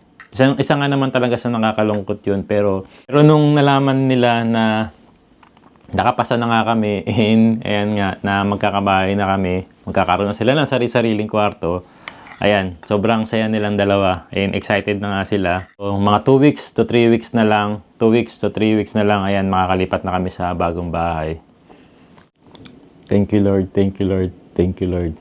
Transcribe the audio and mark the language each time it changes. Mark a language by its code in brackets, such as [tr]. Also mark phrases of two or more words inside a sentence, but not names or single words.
[tl] Isa nga naman talaga sa nakakalungkot yun. Pero nung nalaman nila na nakapasa na nga kami, ayan nga, na magkakabahay na kami, magkakaroon na sila ng sariling kwarto. Ayan, sobrang saya nilang dalawa. And excited na nga sila. So, mga [en] 2 weeks to 3 weeks [tl] na lang, [en] 2 weeks to 3 weeks [tl] na lang, ayan, makakalipat na kami sa bagong bahay. [en] Thank you, Lord. Thank you, Lord. Thank you, Lord.